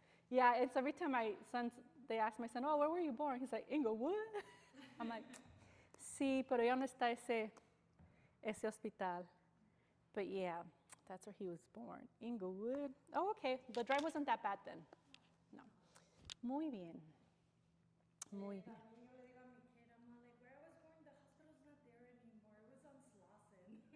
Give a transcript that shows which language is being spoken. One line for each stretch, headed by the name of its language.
English: Yeah, it's every time they ask my son, oh, where were you born? He's like, Inglewood. I'm like,
Spanish: sí, pero ya no está ese hospital.
English: But yeah, that's where he was born, Inglewood. Oh, okay, the drive wasn't that bad then.
Spanish: No. Muy bien. Muy bien. Yo le digo a mi
English: kid, I'm like, where I was born, the hospital's not there anymore. It was on Slauson.